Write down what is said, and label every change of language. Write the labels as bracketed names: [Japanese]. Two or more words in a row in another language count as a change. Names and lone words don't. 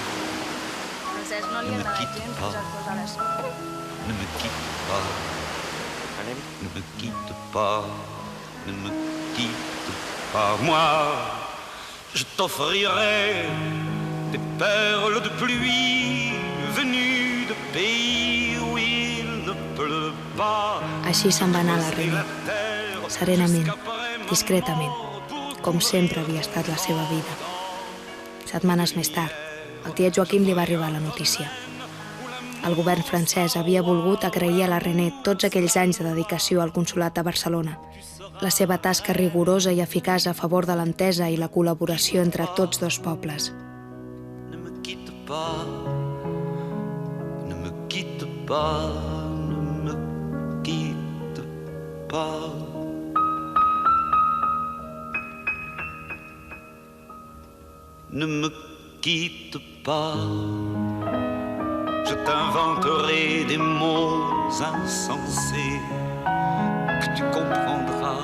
[French] ne me quitte pas, ne me quitte pas, ne me quitte pas, ne me quitte pas. Moi, je t'offrirai des perles de pluie venues de pays où il ne pleut pas. [Catalan] Així se'n va anar la René, serenament, discretament, com sempre havia estat la seva vida. Setmanes més tard, al tiet Joaquim li va arribar la notícia. El govern francès havia volgut agrair a la René tots aquells anys de dedicació al consolat de Barcelona, la seva tasca rigorosa i eficaç a favor de l'entesa i la col·laboració entre tots dos pobles. [French] Ne me quitte pas, ne me quitte pas, ne me quitte pas. Ne me quitte pas, je t'inventerai des mots insensés que tu comprendras.